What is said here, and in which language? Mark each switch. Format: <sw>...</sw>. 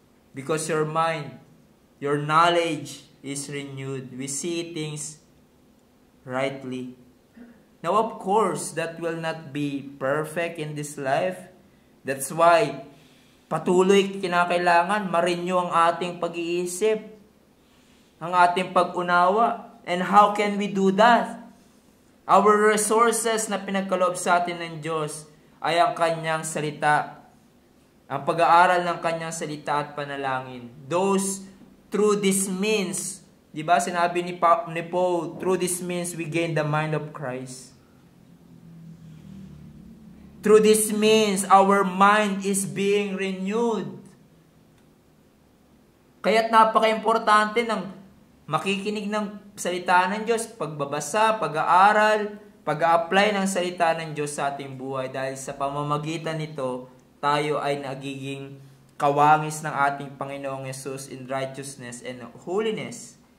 <en>Because your mind, your knowledge is renewed. We see things rightly. Now, of course, that will not be perfect in this life. That's why</en> <tl>patuloy kinakailangan ma-renew ang ating pag-iisip, ang ating pag-unawa.</tl> <en>And how can we do that? Our resources</en> <tl>na pinagkaloob sa atin ng Diyos ay ang Kanyang salita, ang pag-aaral ng Kanyang salita at panalangin.</tl> <en>Through this means,</en> <tl>di ba sinabi ni</tl> <en>Paul, through this means we gain the mind of Christ. Through this means, our mind is being renewed.</en> <tl>Kaya't napaka-importante ng makikinig ng salita ng Diyos, pagbabasa, pag-aaral, pag-a-apply ng salita ng Diyos sa ating buhay. Dahil sa pamamagitan nito, tayo ay nagiging kawangis ng ating Panginoong Yesus</tl> <en>in righteousness and holiness.</en>